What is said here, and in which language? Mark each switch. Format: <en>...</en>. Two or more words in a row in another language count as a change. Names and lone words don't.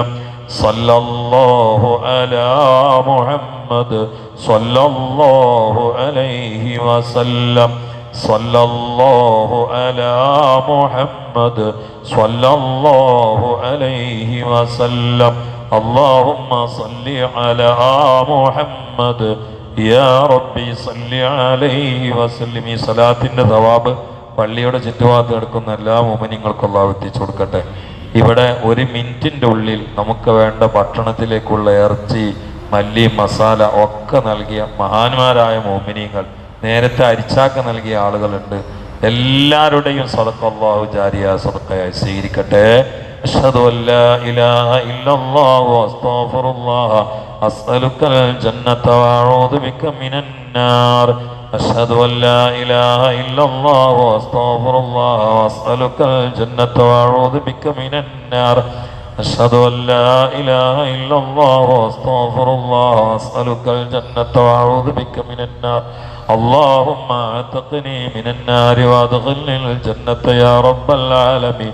<ar>صلى الله على محمد صلى الله عليه وسلم. صلى الله على محمد صلى الله عليه وسلم. اللهم صل على محمد يا ربي صل عليه وسلم.</ar> <ml>ഈ സലാത്തിന്റെ തവാബ് പള്ളിയുടെ ചുറ്റുഭാഗത്ത് കിടക്കുന്ന എല്ലാ മുഅ്മിനീങ്ങൾക്കും അല്ലാഹു എത്തിച്ചു കൊടുക്കട്ടെ. ഇവിടെ ഒരു മിനിറ്റിൻ്റെ ഉള്ളിൽ നമുക്ക് വേണ്ട ഭക്ഷണത്തിലേക്കുള്ള ഇറച്ചി, മല്ലി, മസാല ഒക്കെ നൽകിയ മഹാന്മാരായ മുഅ്മിനീങ്ങൾ, നേരത്തെ അരിച്ചാക്ക നൽകിയ ആളുകളുണ്ട്. എല്ലാവരുടെയും സദഖ അല്ലാഹു ജാരിയ സദഖയായി സ്വീകരിക്കട്ടെ.</ml> <ar>أشهد ألا إله إلا الله أستغفر الله أسألك الجنة وأعوذ بك من النار. أشهد أن لا إله إلا الله وأستغفر الله وأسألك الجنة وأعوذ بك من النار. أشهد أن لا إله إلا الله وأستغفر الله وأسألك الجنة وأعوذ بك من النار. اللهم اعتقني من النار وأدخلني الجنة يا رب العالمين.</ar>